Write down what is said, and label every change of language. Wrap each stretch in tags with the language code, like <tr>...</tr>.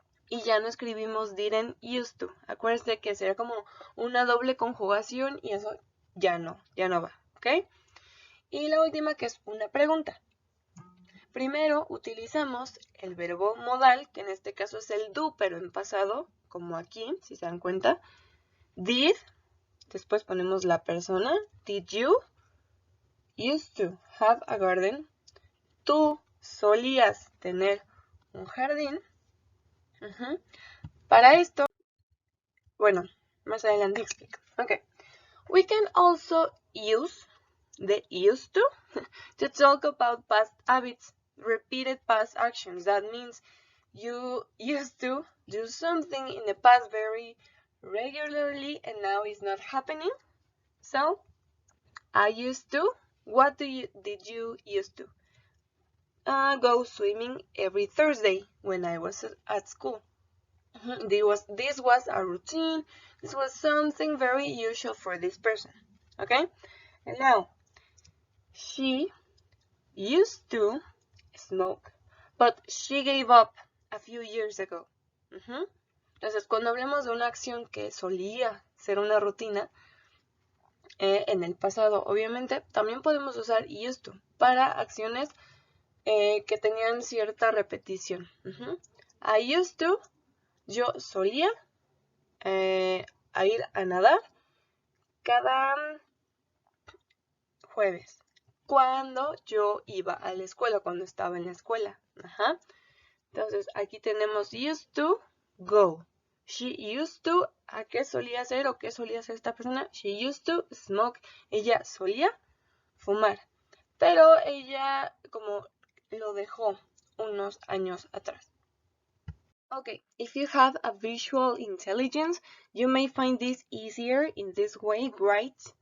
<es>Y ya no escribimos didn't used to. Acuérdense que sería como una doble conjugación y eso ya no va, ¿ok? Y la última, que es una pregunta. Primero utilizamos el verbo modal, que en este caso es el do, pero en pasado, como aquí, si se dan cuenta. Did, después ponemos la persona.</es> <en>Did you used to have a garden?</en> <es>Tú solías tener un jardín. Para esto, bueno, más adelante explico.</es> <en>Okay. We can also use the used to talk about past habits, repeated past actions. That means you used to do something in the past very regularly and now it's not happening. So, I used to. What did you used to? Go swimming every Thursday when I was at school. This was a routine. This was something very usual for this person. Okay? And now, she used to smoke, but she gave up a few years ago.</en> <es>Entonces, cuando hablemos de una acción que solía ser una rutina en el pasado, obviamente, también podemos usar used to para acciones que tenían cierta repetición.</es> <en>I used to,</en> <es>yo solía a ir a nadar cada jueves, cuando yo iba a la escuela, cuando estaba en la escuela. Entonces, aquí tenemos used to go.</es> <en>She used to,</en> <es>¿a qué solía hacer o qué solía hacer esta persona?</es> <en>She used to smoke.</en> <es>Ella solía fumar, pero ella como lo dejó unos años atrás.</es> <en>Okay, if you have a visual intelligence, you may find this easier in this way, right?</en>